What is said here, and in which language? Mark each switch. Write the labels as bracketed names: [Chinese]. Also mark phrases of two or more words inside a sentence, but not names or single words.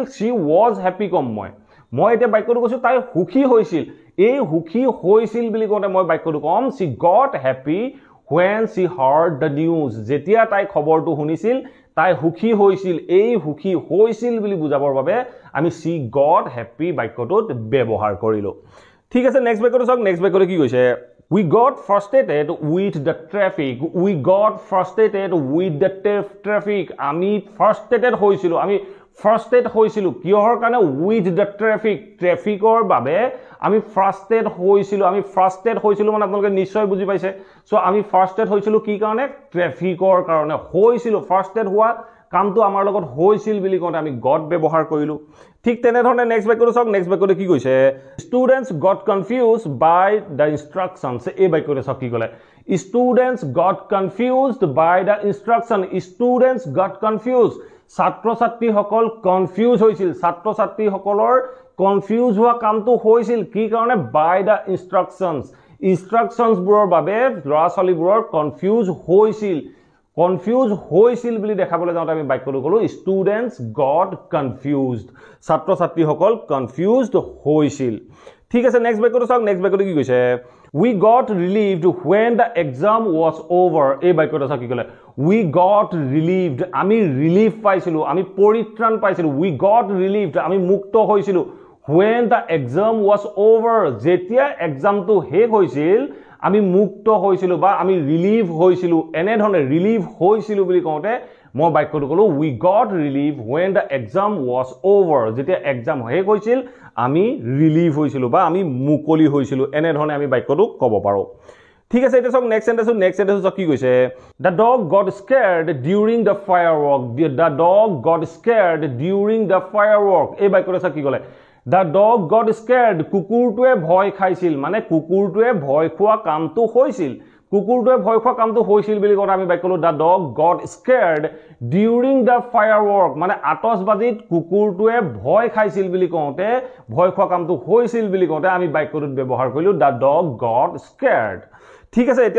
[English] she was happy [Assamese] কম মই এটা বাক্যটো কৈছো তাই সুখী হৈছিল এই সুখী হৈছিল বুলি কওঁতে মই বাক্যটো কম [English] she got happy when she heard the news [Assamese] যেতিয়া তাই খবৰটো শুনিছিল তাই সুখী হৈছিল এই সুখী হৈছিল বুলি বুজাবৰ বাবে আমি [English] she got happy [Assamese] বাক্যটোত ব্যৱহাৰ কৰিলো ঠিক আছে নেক্সট বাক্যটো সক নেক্সট বাক্যটো কি কৈছে [English] we got frustrated with the [Assamese] traffic আমি frustrated হৈছিলো কিহৰ কাৰণে [English] with the [Assamese] ট্ৰেফিকৰ বাবে আমি frustrated হৈছিলো মানে আপোনালোকে নিশ্চয় বুজি পাইছে সো আমি frustrated হৈছিলো কি কাৰণে ট্ৰেফিকৰ কাৰণে হৈছিলো frustrated হোৱা কামটো আমাৰ লগত হৈছিল বুলি কওঁতে আমি got ব্যৱহাৰ কৰিলো ঠিক তেনে ধৰণে নেক্সট বাক্যটো সক নেক্সট বাক্যটো কি কৈছে [English] students got confused by the instructions [Assamese] এই বাক্যটো সক কি ক'লে [English] students got confused by the instruction [Assamese] ছাত্ৰ ছাত্ৰীসকল কনফিউজ হৈছিল ছাত্ৰ ছাত্ৰীসকলৰ কনফিউজ হোৱা কামটো হৈছিল কি কাৰণে [English] by the instructions [Assamese] বোৰৰ বাবে ল'ৰা ছোৱালীবোৰৰ কনফিউজ হৈছিল বুলি দেখাবলৈ যাওঁতে আমি বাক্যটো ক'লো [English] students got confused [Assamese] ছাত্ৰ ছাত্ৰীসকল কনফিউজড হৈছিল ঠিক আছে নেক্সট বাক্যটো সক নেক্সট বাক্যটো কি কৈছে [English] we got relieved when the exam was over [Assamese] এই বাক্যটো সক কি ক'লে [English] we got [Assamese] relieved আমি ৰিলিফ পাইছিলো আমি পৰিত্ৰাণ পাইছিলো [English] we got relieved [Assamese] আমি মুক্ত হৈছিলো [English] when the exam was over [Assamese] যেতিয়া এক্সামটো শেষ হৈছিল আমি মুক্ত হৈছিলো বা আমি ৰিলিভ হৈছিলো এনে ধৰণে ৰিলিভ হৈছিলো বুলি কওঁতে মই বাক্যটো ক'লো [English] we got relief when the exam was over [Assamese] যেতিয়া এক্সাম শেষ হৈছিল আমি ৰিলিভ হৈছিলো বা আমি মুকলি হৈছিলো এনে ধৰণে আমি বাক্যটো ক'ব পাৰো ঠিক আছে এটা সক নেক্সট সেন্টেন্স কি কৈছে [English] the dog got scared during the [Assamese] firework এই বাক্যটো সক কি ক'লে [English] The dog got scared [Assamese] কুকুৰটোৱে ভয় খাইছিল মানে কুকুৰটোৱে ভয় খোৱা কামটো হৈছিল বুলি কওঁতে আমি বাক্যটো [English] the dog got scared during the firework [Assamese] মানে আতচবাজিত কুকুৰটোৱে ভয় খাইছিল বুলি কওঁতে ভয় খোৱা কামটো হৈছিল বুলি কওঁতে আমি বাক্যটোত ব্যৱহাৰ কৰিলো [English] the dog got scared [Assamese] ঠিক আছে এতিয়া